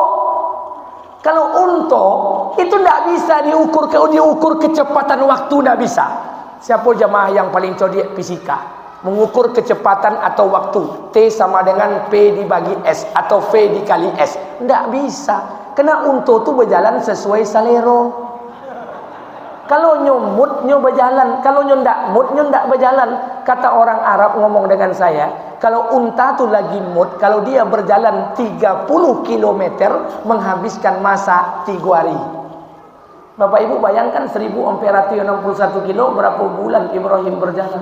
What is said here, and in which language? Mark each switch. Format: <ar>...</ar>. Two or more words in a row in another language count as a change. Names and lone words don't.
<id>Kalau unta itu tidak bisa diukur kecepatan waktu, tidak bisa. Siapa jamaah yang paling cerdik fisika? Mengukur kecepatan atau waktu. T sama dengan P dibagi S atau V dikali S. Tidak bisa. Karena unta itu berjalan sesuai salero.</id> <min>Kalau nyumut nyo berjalan, kalau nyo ndak mut nyo ndak berjalan.</min> <id>Kata orang Arab ngomong dengan saya, kalau unta tu lagi mut, kalau dia berjalan 30 km menghabiskan masa 3 hari. Bapak Ibu bayangkan 1461 kilo berapa bulan Ibrahim berjalan.</id>